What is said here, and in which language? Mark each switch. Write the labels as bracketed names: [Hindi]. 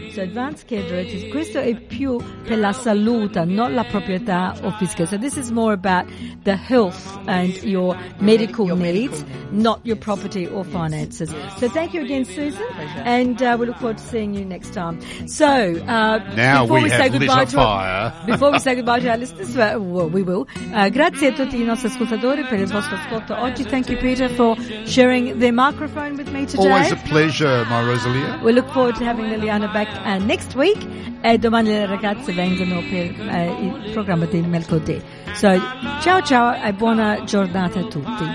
[English] So advanced care directives, [Italian] questo è più per la salute, non la proprietà o fisica. [English] So this is more about the health and your medical needs, not your property or finances. So thank you again, Susan, and we look forward to seeing you next time. So before we say goodbye to our listeners, well, we will. [Italian] Grazie a tutti I nostri ascoltatori per il vostro ascolto oggi. [English] Thank you, Peter, for sharing the microphone with me today. Always a pleasure, my Rosalia. We look forward to having Liliana back next week. [Italian] Domani le ragazze vengono per il programma di mercoledì. So, ciao ciao e buona giornata a tutti.